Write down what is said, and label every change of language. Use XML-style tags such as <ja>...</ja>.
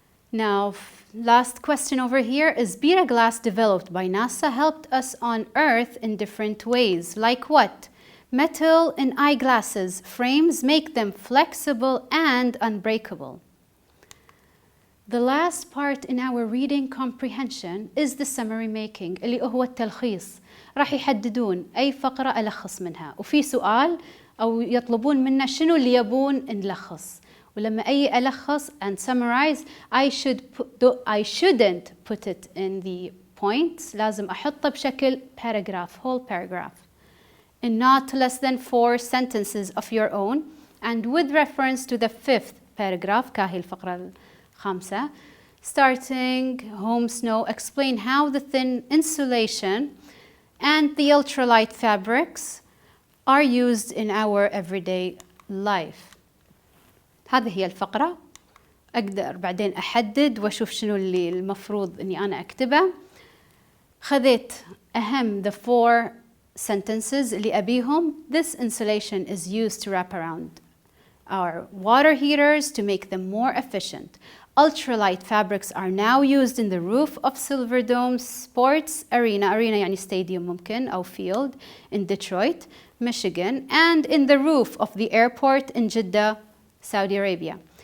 <en>Now, last question over here is Beta glass developed by NASA helped us on Earth in different ways. Like what? Metal in eyeglasses frames make them flexible and unbreakable. The last part in our reading comprehension is the summary making</en> <ar>اللي هو التلخيص. راح يحددون أي فقرة ألخص منها وفي سؤال أو يطلبون منا شنو اللي يبون نلخص. ولما أي ألخص</ar> <en>and summarize I shouldn't put it in the points.</en> <ar>لازم أحطه بشكل</ar> <en>paragraph, whole paragraph. In not less than 4 sentences of your own and with reference to the 5th paragraph</en> <ar>كاهي الفقرة الخامسة.</ar> <en>Starting home snow, explain how the thin insulation and the ultralight fabrics are used in our everyday life.</en> <ar>هذه هي الفقرة. أقدر بعدين أحدد وأشوف شنو اللي المفروض إني أنا أكتبه. خذيت أهم</ar> <en>the 4 sentences</en> <ar>اللي أبيهم.</ar> <en>This insulation is used to wrap around our water heaters to make them more efficient. Ultralight fabrics are now used in the roof of Silverdome Sports Arena يعني stadium</en> <ar>ممكن أو</ar> <en>field in Detroit, Michigan, and in the roof of the airport in Jeddah, Saudi Arabia.</en>